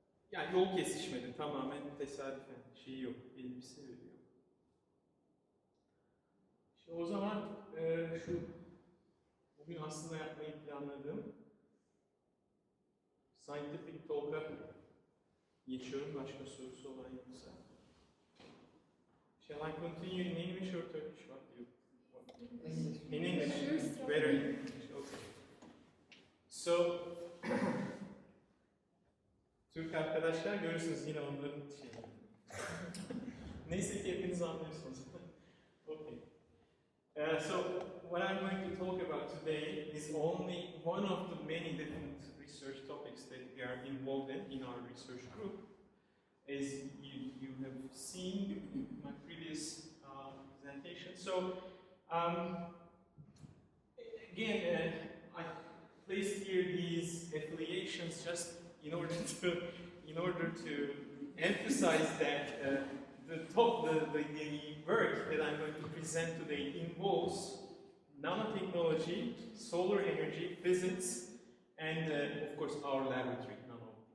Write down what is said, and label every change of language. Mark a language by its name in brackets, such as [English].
[Turkish] Yani yol kesişmedi, tamamen tesadüfen. Şeyi yok, elbise yok. İşte o zaman şu bugün aslında yapmayı planladığım [English] scientific talk'a [Turkish] geçiyorum. Başka sorusu olan yoksa. [English] Shall I continue in English or Turkish? What do you want? In English. Better in English. Okay. [Turkish] So, Türk arkadaşlar görürsünüz yine onların şeyi. Neyse ki hepiniz anlıyorsunuz. [English] Okay. So, what I'm going to talk about today is only one of the many different research topics that we are involved in our research group. As you have seen in my previous presentation. So, again, I placed here these affiliations just in order to emphasize that the work that I'm going to present today involves nanotechnology, solar energy, physics, and of course our laboratory, Nano.